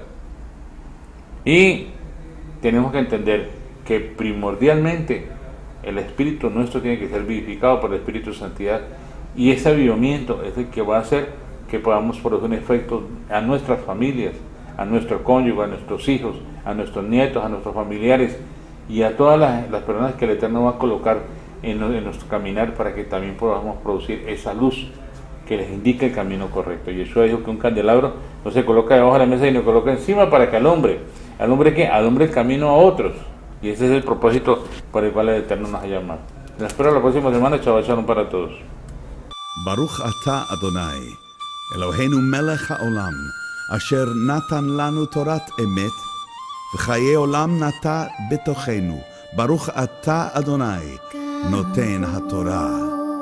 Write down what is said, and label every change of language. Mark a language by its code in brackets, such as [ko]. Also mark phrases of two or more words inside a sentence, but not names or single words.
[es] Y tenemos que entender que primordialmente el espíritu nuestro tiene que ser vivificado por el Espíritu de Santidad, y ese avivamiento es el que va a hacer que podamos producir un efecto a nuestras familias, a nuestro cónyuge, a nuestros hijos, a nuestros nietos, a nuestros familiares y a todas las personas que el Eterno va a colocar en nuestro caminar, para que también podamos producir esa luz que les indique el camino correcto. Yeshua dijo que un candelabro no se coloca debajo de la mesa, sino coloca encima para que alumbre el camino a otros, y ese es el propósito por el cual el Eterno nos ha llamado. Les espero la próxima semana. Chao, shalom para todos. [he] ברוך אתה אדוני אלוהינו מלך העולם אשר נתן לנו תורת אמת וחיי עולם נטע בתוכנו. ברוך אתה אדוני, נותן התורה.